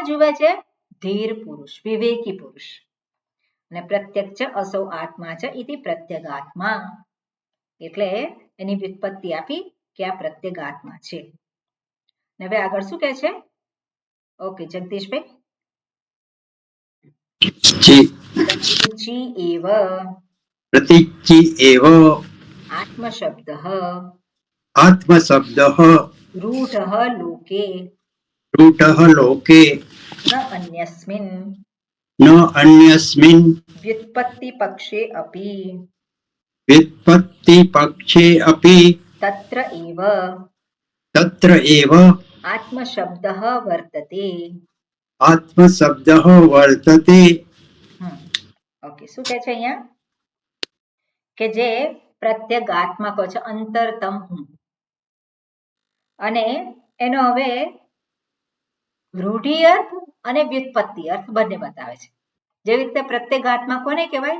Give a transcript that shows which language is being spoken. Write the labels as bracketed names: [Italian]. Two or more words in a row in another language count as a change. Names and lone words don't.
[Gujarati] જુએ છે ધીર પુરુષ વિવેકી પુરુષ અને [Sanskrit] પ્રત્યક્ષ અસૌ આત્મા [Gujarati] છે ઇતિ પ્રત્યગાત્મા એટલે એની વ્યુત્પત્તિ આપી કે આ પ્રત્યગાત્મા છે હવે આગળ શું કહે છે ઓકે જગદીશભાઈ [Sanskrit] પ્રતીચી એવ આત્મશબ્દ आत्मशब्दः रूढः लोके रूढः लोके न अन्यस्मिन् न अन्यस्मिन् व्युत्पत्तिपक्षे अपि व्युत्पत्तिपक्षे अपि तत्र एव आत्मशब्दः वर्तते. आत्मशब्दः वर्तते. [Gujarati] ઓકે, શું કહે છે અહીંયા કે જે પ્રત્યેગાત્મક છે અંતરતમ હું, અને એનો હવે રૂઢિ અર્થ અને વ્યુત્પત્તિ અર્થ બંને બતાવે છે. જેવી રીતે પ્રત્યેગાત્મા કોને કહેવાય?